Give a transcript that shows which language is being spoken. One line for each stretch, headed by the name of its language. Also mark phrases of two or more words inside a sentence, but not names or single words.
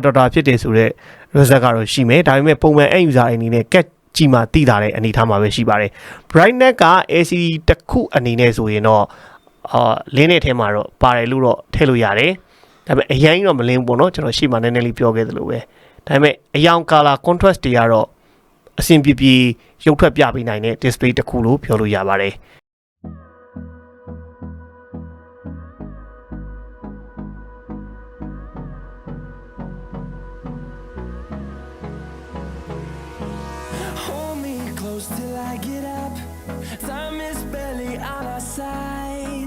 Burmese: တာဖြစ်တယ်ဆိုတော့ result ကတော့ရှိမယ်ဒါပေမဲ့ပုံမှန် user အနေနဲ့ cat ကြည့်မှသိတာတဲ့အနေအထားမှာပဲရှိပါတယ် brightness က LCD တစ်ခုအနေနဲ့ဆိုရင်တော့လင်းတဲ့ထဲမှာတော့ပါတယ်လို့တော့ထည့်လို့ရတယ်ဒါပေမဲ့အရင်တော့မလင်းဘူးပေါ့နော်ကျွန်တော်ရှေ့မှာနည်းနည်းလေးပြောခဲ့သလိုပဲဒါပေမဲ့အယောင်
English: color contrast
Burmese: တွေကတော့အဆင်ပြေပြေရုပ်ထွက်ပြပေးနိုင်တဲ့ display တစ်ခုလို့ပြောလို့ရပါတယ်
English: Till I get up, time is barely on our side.